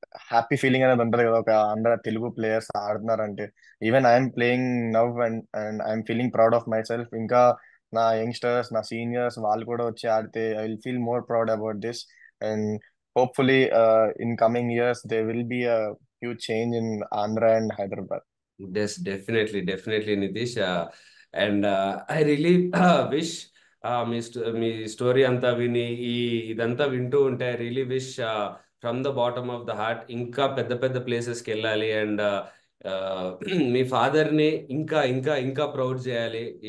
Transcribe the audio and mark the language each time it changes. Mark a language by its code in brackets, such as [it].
[te] Happy feeling అనేది ఉంటది కదా, ఒక అందరు Telugu players ఆడుతున్నారంటే. [en] Even I'm playing now and I'm feeling proud of myself. [te] ఇంకా నా యంగ్స్టర్స్, నా సీనియర్స్ వాళ్ళు కూడా వచ్చి ఆడితే [en] I will feel more proud about this. And hopefully in coming years they will be a huge change in Andhra and Hyderabad. Definitely, definitely, Nitish. And I really wish [te] మీ story అంతా విని ఇదంతా వింటూ ఉంటే [en] I really wish from the bottom of the heart [te] ఇంకా పెద్ద పెద్ద ప్లేసెస్కి వెళ్ళాలి. అండ్ మీ ఫాదర్ని ఇంకా ఇంకా ఇంకా ప్రౌడ్ చేయాలి.